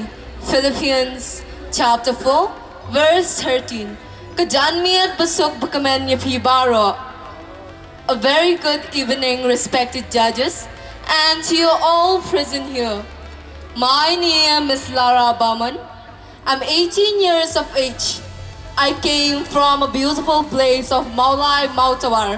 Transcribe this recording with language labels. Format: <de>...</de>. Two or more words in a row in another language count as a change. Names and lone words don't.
<en>Philippians chapter 4 verse 13.</en> <kha>Kajanmiat basok bakamen yapibaro.</kha> <en>A very good evening, respected judges, and to you all present here. My name is Lara Baman. I'm 18 years of age. I came from a beautiful place of Mawlai, Mautawar.</en>